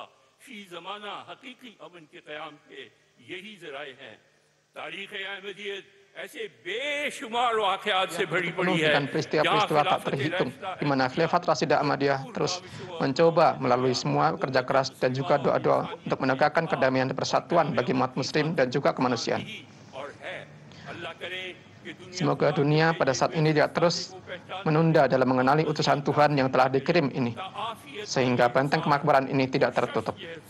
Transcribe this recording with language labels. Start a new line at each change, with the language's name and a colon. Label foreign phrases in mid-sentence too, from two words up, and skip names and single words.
Urdu: فی زمانہ حقیقی امن کے قیام کے یہی ذرائع ہیں. تاریخ احمدیت
Indonesian: penuh dengan peristiwa-peristiwa tak terhitung, di mana Khilafat Rasyidah Ahmadiyah terus mencoba melalui semua kerja keras dan juga doa-doa untuk menegakkan kedamaian dan persatuan bagi umat muslim dan juga kemanusiaan. Semoga dunia pada saat ini tidak terus menunda dalam mengenali utusan Tuhan yang telah dikirim ini, sehingga benteng kemakmuran ini tidak tertutup.